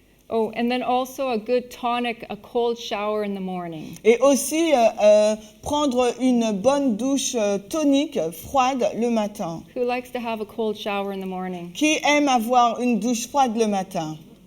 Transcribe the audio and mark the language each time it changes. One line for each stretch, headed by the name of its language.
English: and then also a good tonic, a cold shower in the morning.
French: et aussi prendre une bonne douche tonique froide le matin.
English: Who likes to have a cold shower in the morning?
French: Qui aime avoir une douche froide le matin?